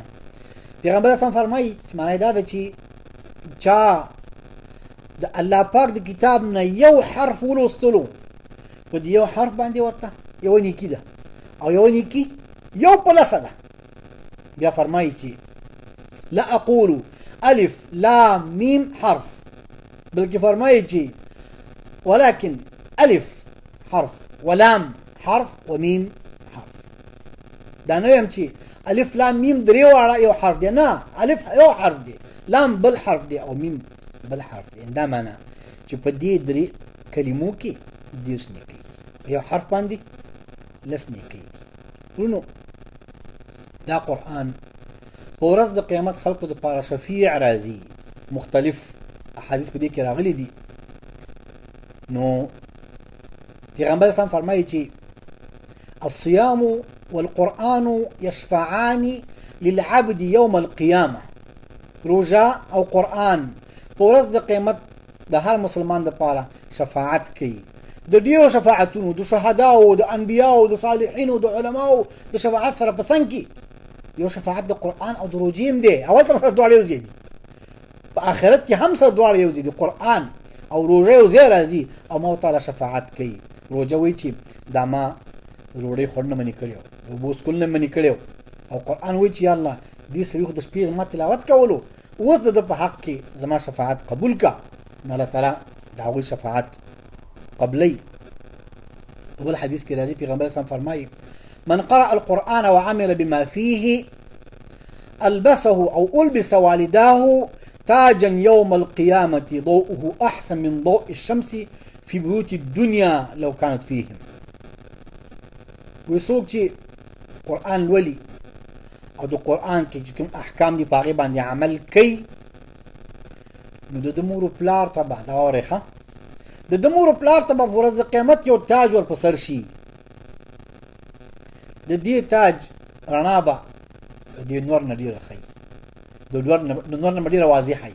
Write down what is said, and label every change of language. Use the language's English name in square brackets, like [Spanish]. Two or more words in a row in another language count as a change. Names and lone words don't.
[Pashto] پیغمبر اسلام فرمایي چې معنا دا ده چې چا د الله پاک د کتاب نه یو حرف ولوستلو، په دې یو حرف باندې ورته یو نیکی ده او یو نیکی یو پلسه ده. بیا فرمایي چې [Arabic] لا اقول الف لام میم حرف، [Pashto] بلکې فرمایي چې [Arabic] ولكن الف حرف ولام حرف ومیم حرف. [Pashto] دا نه یم چې الف لام میم درې واړه یو حرف دی، نه، الف یو حرف دی، لام بل حرف دی او میم بل حرف دی. دا معنا چې په دې درې کلمو کې دیرش نیکي، یو حرف باندې لس نیکي. ورونو دا قرآن په ورځ د قیامت خلکو د پاره شفیع راځي. مختلف احادیث په دې کې راغلي دي. نو پیغمبر اسلام فرمایي چې [Arabic] الصيام والقرآن يشفعان للعبد يوم القيامة. [Pashto] روزه او قرآن په ورځ د قیامت د هر مسلمان د پاره شفاعت کوي. د ډیرو شفاعتونو، د شهداو، د انبیاو، د صالحینو، د علماو د شفاعت سره په څنګ کې یو شفاعت د قرآن او د روزې هم دی. اول تر سره دواړه یو ځای دي، په آخرت کې هم سره دواړه یو ځای دي. قرآن او روزه یو ځای راځي او موږ تعالی شفاعت کوي. روزه وایي چې دا ما روړی خور نه منې کړی او اوبه څښل نه منې کړی، او قرآن وایي چې یا الله دې سړي خو د شپې زما تلاوت کولو، اوس د ده په حق کې زما شفاعت قبول کا. نو الله تعالی د هغوی شفاعت قبلی. په بل حدیث کې راځي پیغمبر اسلام فرمایي [Arabic] من قرأ القرآن وعمل بما فيه ألبسه أو ألبس والداه تاجا يوم القيامة ضوءه أحسن من ضوء الشمس في بيوت الدنيا لو كانت فيهم. [Pashto] ويسوق چې قرآن لولي او د قرآن کې کوم احکام دي په هغې باندې عمل کوي، نو د ده مور و پلار ته به دا واورئ ښه، د ده مور و پلار ته به په ورځ د قیامت یو تاج ور په سر شي. د دې تاج رڼا به د دې نور نه ډېره ښایي، د نور نه به ډېره واضحه وي.